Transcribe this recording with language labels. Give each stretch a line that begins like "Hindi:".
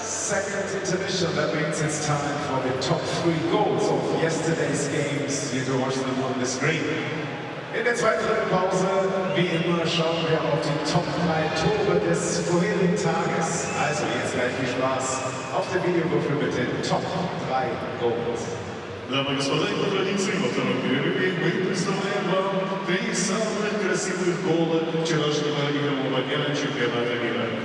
English: Second intermission, that means it's time for the top 3 goals of yesterday's games. You can watch them on the screen.
German: In der zweiten Pause, wie immer, schauen wir auf die Top 3 Tore des vorherigen Tages. Also jetzt gleich viel Spaß auf der Videowürfel mit den Top 3 Goals.
Russian: Дамы и господа, по традиции во втором перерыве мы представляем вам 3 самых красивых гола вчерашнего игрового дня чемпионата мира.